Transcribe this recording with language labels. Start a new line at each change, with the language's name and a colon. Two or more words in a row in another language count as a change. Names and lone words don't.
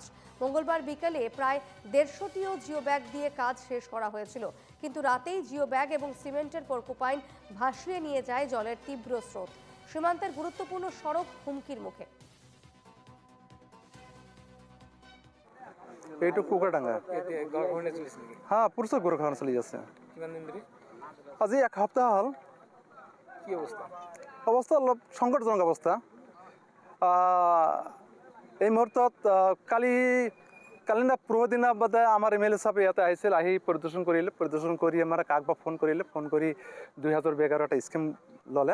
Bangla: মঙ্গলবার বিকেলে প্রায় 150টিও জিও ব্যাগ দিয়ে কাজ শেষ করা হয়েছিল, কিন্তু রাতেই জিও ব্যাগ এবং সিমেন্টের পোর্কুপাইন ভাসিয়ে নিয়ে যায় জলের তীব্র স্রোত। সীমান্তের গুরুত্বপূর্ণ সড়ক হুমকির মুখে।
Assamese: এইটো কোকড়াডাঙ্গা। হ্যাঁ, পুরুষের গরু খাওয়ানো চলি আছে। আজি 1 সপ্তাহ হল।
Bangla: কি অবস্থা?
Assamese: অৱস্থা অলপ সংকটজনক অৱস্থা। এই মুহূৰ্তত কালি না পৰহিদিনা বাদে আমাৰ MLA সাহেব ইয়াতে আহিছিল, আহি পৰিদৰ্শন কৰি আমাৰ কাকবা ফোন কৰি 2000 বেগৰ এটা স্কিম ল'লে।